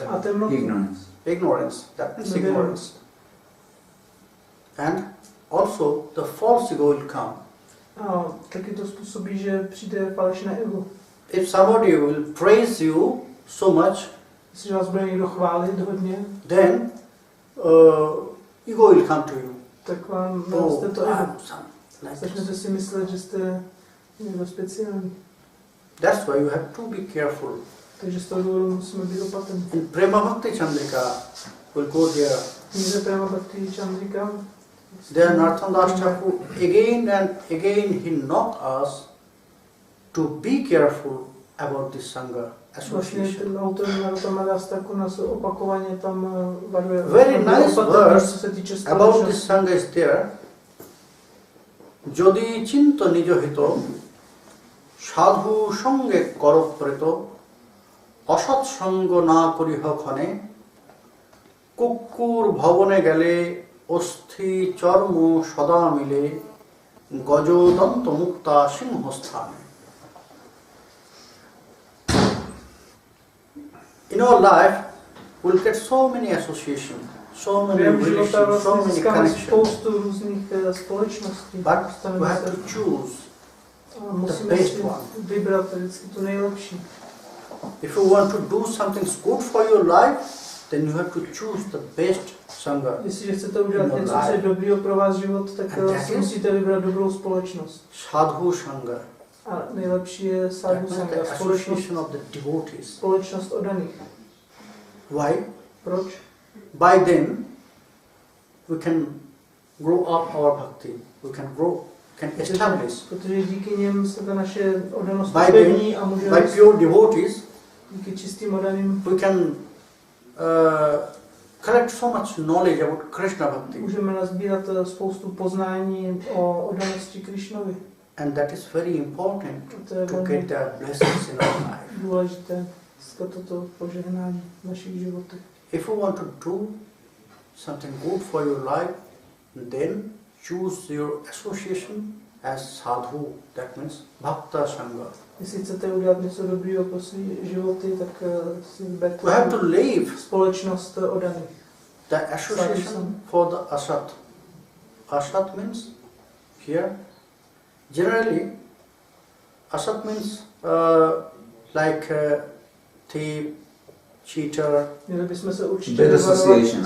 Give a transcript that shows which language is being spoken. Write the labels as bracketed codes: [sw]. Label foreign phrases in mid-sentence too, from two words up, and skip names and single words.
[cs] a temnotu. Ignorance. [en] ignorance, that means [cs] Nevědomost. [en] ignorance. And also the false ego will come. [cs] A taky to způsobí, že přijde falešné ego. [en] If somebody will praise you so much, [cs] Jestliže vás bude někdo chválit hodně, [en] then ego will come to you. [cs] tak vám [en] Oh, [cs] naroste to ego. [en] I'm some like [cs] Začnete [en] this. [cs] si myslet, že jste někdo speciální. [en] That's why you have to be careful. [cs] Takže z toho důvodu musíme být opatrní. [en] In Prema Bhakti Chandrika, we'll go there. [cs] Knize Prema Bhakti Chandrika, [en] There Nityānanda Thakur again and again he knocked us to be careful about this sangha [cs] vlastně [en] association. [cs] ten autor Nityānanda Thakur nás opakovaně tam varuje. [en] Very [cs] Jsme [en] nice [cs] opatrní, [en] verse [cs] co se týče [en] About this [cs] společnosti. [en] sangha is there. [bn] যদি চিন্ত নিজ হিত সাধু সঙ্গে কর প্রীত অসৎ সঙ্গ না করিহ খানে কুকুর ভবনে গেলে অস্থি চর্ম সদা মিলে গজদন্ত মুক্তা সিংহস্থানে. [en] In our life, we'll get so many associations, so many [cs] Během života [en] relations, so [cs] vlastně [en] many [cs] získáme [en] connections. [cs] spoustu různých společností. [en] But we [cs] Dostaneme [en] have [cs] se [en] to choose. [cs] a musíme [en] best [cs] si [en] one. [cs] vybrat vždycky tu nejlepší. [en] If you want to do something good for your life, then you have to choose the best sangha. [cs] Jestliže chcete udělat něco, co je dobrýho pro váš život, tak si musíte vybrat dobrou společnost. [sa] Sadhu sangha. [cs] A nejlepší je [sa] sadhu sangha, [cs] společnost oddaných. [en] Why? [cs] Proč? [en] By them we can grow up our bhakti. We can grow, can establish. [cs] Protože díky něm se ta naše oddanost [en] by [cs] pevní a může [en] by pure devotees, [cs] díky čistým oddaným [en] we can collect so much knowledge about [sa] Krishna bhakti. [cs] Můžeme nazbírat spoustu poznání o oddanosti Krishnovi. [en] And that is very important to get the blessings in our life. [cs] Důležité získat toto požehnání v našich životech. [en] If you want to do something good for your life, then choose your association as sadhu. That means [sa] bhakta sangha. [cs] Jestli chcete udělat něco dobrého pro své životy, tak si vyberte [en] We have to live [cs] společnost oddaných. [en] the association for the asat. Asat means here. Generally, asat means like thief, cheater. [cs] Měli bychom se určitě [en] Bad association,